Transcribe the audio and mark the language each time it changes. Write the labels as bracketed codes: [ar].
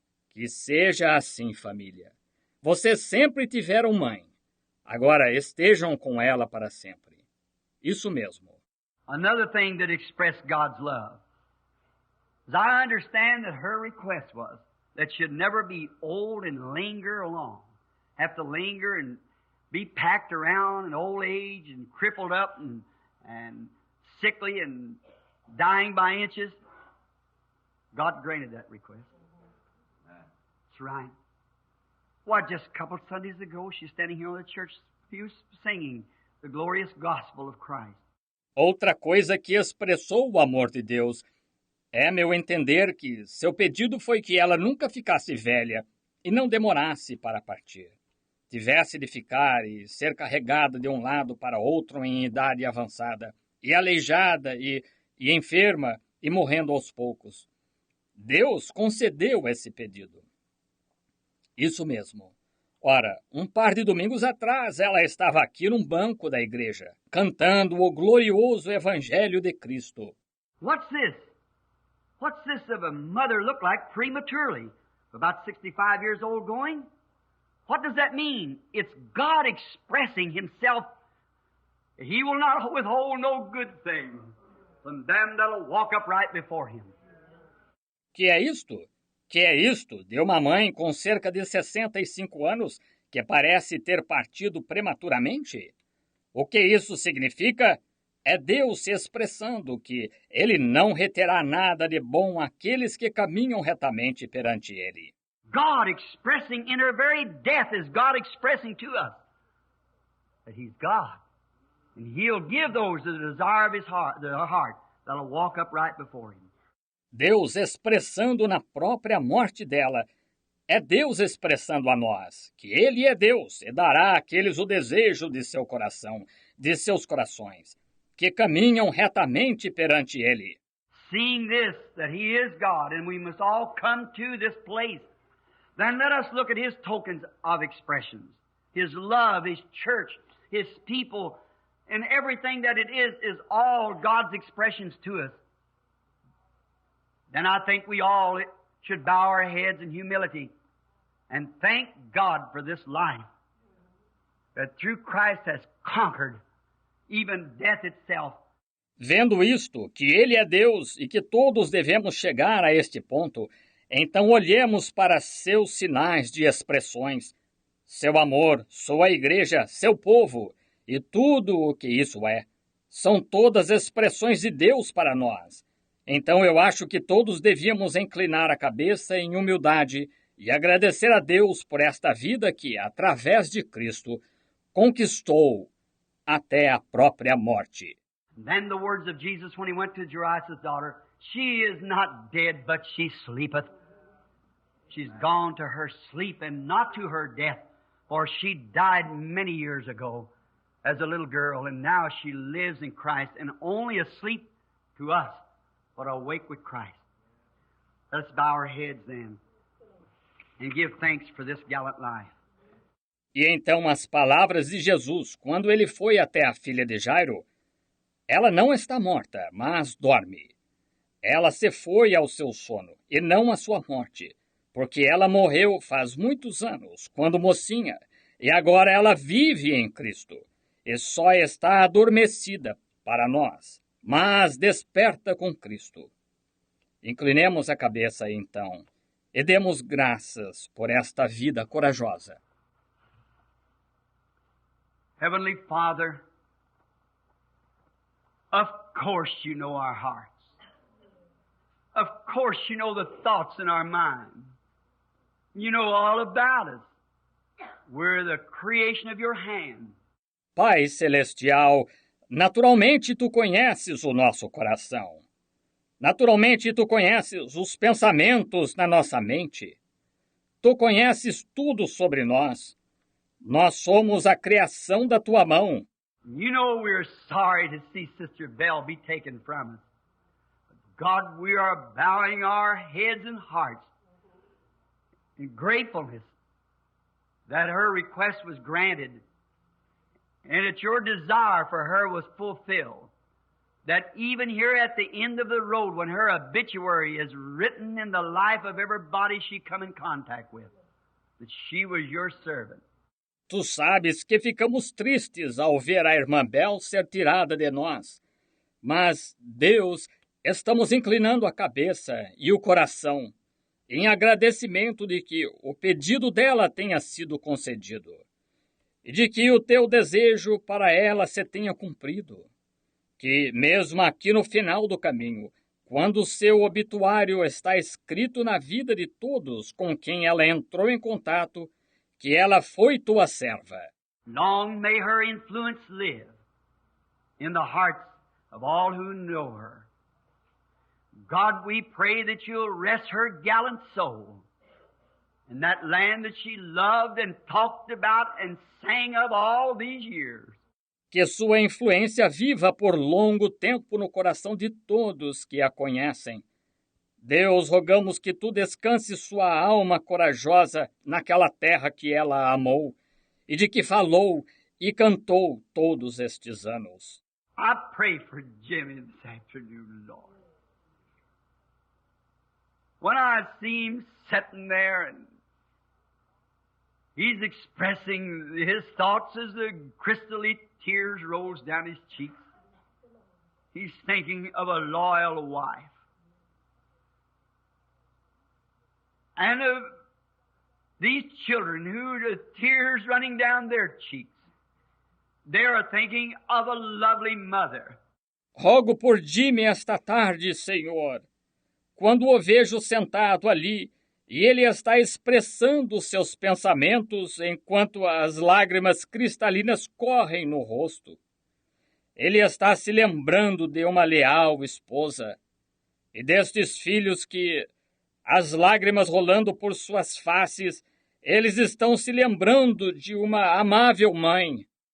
[pt] Que seja assim, família. Vocês sempre tiveram mãe. Agora estejam com ela para sempre. Isso mesmo. [en] Another thing that expressed God's love is I understand that her request was that she'd never be old and linger along, have to linger and be packed around in old age and crippled up and sickly and dying by inches. God granted that request. That's right. Why, just a couple of Sundays ago, she's standing here on the church pew singing the glorious gospel of Christ. [pt] Outra coisa que expressou o amor de Deus é meu entender que seu pedido foi que ela nunca ficasse velha e não demorasse para partir. Tivesse de ficar e ser carregada de um lado para outro em idade avançada, e aleijada e enferma e morrendo aos poucos. Deus concedeu esse pedido. Isso mesmo. Ora, um par de domingos atrás, ela estava aqui num banco da igreja, cantando o glorioso Evangelho de Cristo. [en] What's this? What's this of a mother look like prematurely? About 65 years old going? What does that mean? It's God expressing Himself. He will not withhold no good thing from them that'll walk upright before Him. [pt] Que é isto? Que é isto de uma mãe com cerca de 65 anos que parece ter partido prematuramente? O que isso significa? É Deus se expressando que Ele não reterá nada de bom àqueles que caminham retamente perante Ele. [en] God expressing in her very death is God expressing to us that He's God. And He'll give those the desire of His heart, their heart, that'll walk upright before Him. [pt] Deus expressando na própria morte dela. É Deus expressando a nós que Ele é Deus e dará àqueles o desejo de seu coração, de seus corações, que caminham retamente perante Ele. [en] Seeing this, that He is God, and we must all come to this place, then let us look at His tokens of expressions. His love, His church, His people, and everything that it is all God's expressions to us. Then I think we all should bow our heads in humility and thank God for this life that through Christ has conquered even death itself. [pt] Vendo isto, que Ele é Deus e que todos devemos chegar a este ponto, então olhemos para seus sinais de expressões, seu amor, sua igreja, seu povo e tudo o que isso é. São todas expressões de Deus para nós. Então eu acho que todos devíamos inclinar a cabeça em humildade e agradecer a Deus por esta vida que, através de Cristo, conquistou até a própria morte. [en] Then the words of Jesus when He went to Jairus' daughter, she is not dead, but she sleepeth. She's gone to her sleep and not to her death, for she died many years ago as a little girl, and now she lives in Christ and only asleep to us, but awake with Christ. Let's bow our heads then and give thanks for this gallant life. [pt] E então as palavras de Jesus, quando ele foi até a filha de Jairo, ela não está morta, mas dorme. Ela se foi ao seu sono, e não à sua morte, porque ela morreu faz muitos anos, quando mocinha, e agora ela vive em Cristo, e só está adormecida para nós, mas desperta com Cristo. Inclinemos a cabeça, então, e demos graças por esta vida corajosa. [en] Heavenly Father, of course you know our hearts. Of course you know the thoughts in our mind. You know all about us. We're the creation of your hand. [pt] Pai Celestial, naturalmente tu conheces o nosso coração. Naturalmente tu conheces os pensamentos na nossa mente. Tu conheces tudo sobre nós. Nós somos a criação da tua mão. [en] You know we're sorry to see Sister Belle be taken from us. God, we are bowing our heads and hearts in gratefulness that her request was granted and that your desire for her was fulfilled. That even here at the end of the road, when her obituary is written in the life of everybody she come in contact with, that she was your servant. [pt] Tu sabes que ficamos tristes ao ver a irmã Bel ser tirada de nós. Mas, Deus, estamos inclinando a cabeça e o coração em agradecimento de que o pedido dela tenha sido concedido e de que o teu desejo para ela se tenha cumprido. Que, mesmo aqui no final do caminho, quando o seu obituário está escrito na vida de todos com quem ela entrou em contato, que ela foi tua serva. [en] Long may her influence live in the hearts of all who know her. God, we pray that you'll rest her gallant soul in that land that she loved and talked about and sang of all these years. [pt] Que sua influência viva por longo tempo no coração de todos que a conhecem. Deus, rogamos que tu descanse sua alma corajosa naquela terra que ela amou e de que falou e cantou todos estes anos. [en] I pray for Jimmy this afternoon, Lord. When I see him sitting there and he's expressing his thoughts as the crystally tears rolls down his cheeks, he's thinking of a loyal wife. And of these children who the tears running down their cheeks, they are thinking of a lovely mother. [pt] Rogo por Jimmy esta tarde, Senhor, quando o vejo sentado ali e ele está expressando seus pensamentos enquanto as lágrimas cristalinas correm no rosto. Ele está se lembrando de uma leal esposa e destes filhos que, as lágrimas rolando por suas faces, eles estão se lembrando de uma amável mãe.